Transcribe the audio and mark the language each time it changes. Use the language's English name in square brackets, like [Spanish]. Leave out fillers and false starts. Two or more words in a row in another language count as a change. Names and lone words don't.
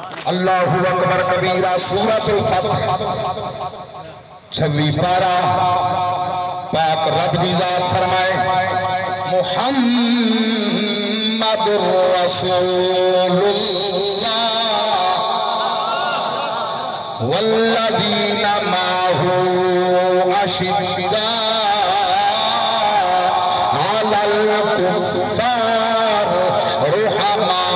[Arabic] الله أكبر كبيرا [Punjabi] ਸੂਰਤੁਲ ਫ਼ਤਹ 26 ਪਾਰਾ ਪਾਕ ਰੱਬ ਦੀ ਜ਼ਾਤ ਫ਼ਰਮਾਏ [Arabic] محمد رسول الله والذين معه أشداء على الكفار رحماء